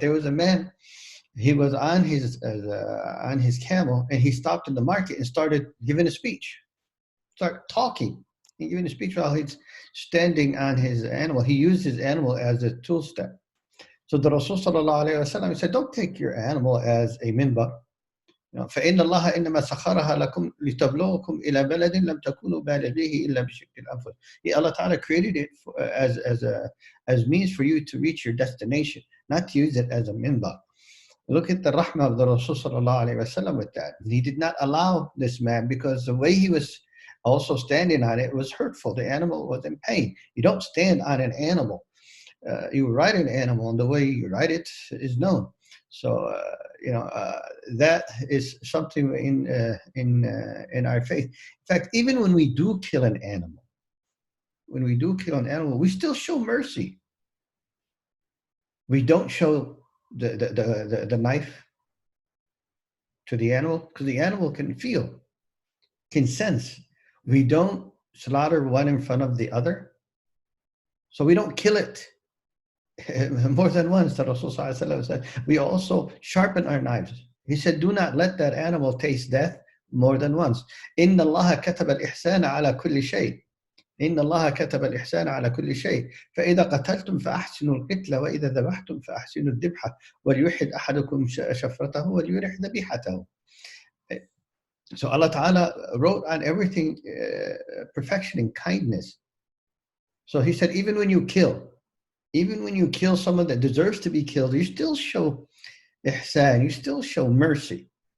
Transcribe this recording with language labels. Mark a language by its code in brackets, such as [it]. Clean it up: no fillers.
[en] There was a man, he was on his camel, and he stopped in the market and started giving a speech, started talking and giving a speech while he's standing on his animal. He used his animal as a tool step. So the Rasul Sallallahu Alaihi Wasallam said, don't take your animal as a minbar. [ar] فإن الله إنما سخرها لكم لتبلغكم إلى بلد لم تكونوا بالغيه إلا بشق الأنفس. [en] Allah Ta'ala created it as means for you to reach your destination, not to use it as a minbar. Look at the rahmah of the Rasul Sallallahu Alaihi Wasallam with that. He did not allow this man because the way he was also standing on it was hurtful. The animal was in pain. You don't stand on an animal. You ride an animal, and the way you ride it is known. So that is something in our faith. In fact, even when we do kill an animal, we still show mercy. We don't show the knife to the animal because the animal can feel, can sense. We don't slaughter one in front of the other, so we don't kill it. More than once, the Rasul said, we also sharpen our knives. He said, do not let that animal taste death more than once. [ar] إن الله كتب الإحسان على كل شيء. إن الله كتب الإحسان على كل شيء. فإذا قتلتم فأحسنوا القتل وإذا ذبحتم فأحسنوا الذبحة وليوحد أحدكم شفرته وليرح ذبيحته. [en] So Allah Ta'ala wrote on everything perfection and kindness. So He said, even when you kill someone that deserves to be killed, you still show ihsan, you still show mercy.